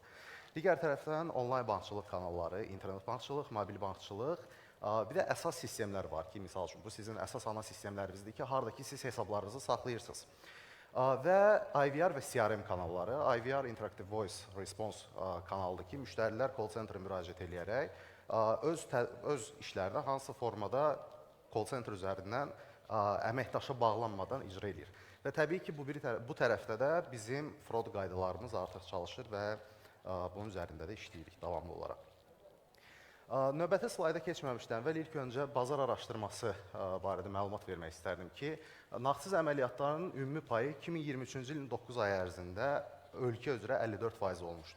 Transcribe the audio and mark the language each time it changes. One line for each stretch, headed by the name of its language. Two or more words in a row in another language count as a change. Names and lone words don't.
Azerbaijani: Digər tərəfdən onlayn bankçılıq kanalları, internet bankçılıq, mobil bankçılıq, bir də əsas sistemlər var ki, misal üçün bu sizin əsas ana sistemlərinizdir ki, haradakı siz hesablarınızı saxlayırsınız. Və IVR və CRM kanalları, IVR
English: Interactive Voice Response
Azerbaijani: kanalıdır ki, müştərilər
English: call center
Azerbaijani: müraciət edərək öz işlərini hansı formada
English: call center
Azerbaijani: üzərindən əməkdaşa bağlanmadan icra edir. Və təbii ki, bu tərəfdə də bizim fraud qaydalarımız artıq çalışır və bunun üzərində də işləyirik davamlı olaraq. Növbəti slayda keçməmişdən əvvəl ilk öncə bazar araşdırması barədə məlumat vermək istərdim ki, nağdsız əməliyyatların ümumi payı 2023-cü ilin 9 ay ərzində ölkə üzrə 54% olmuşdur.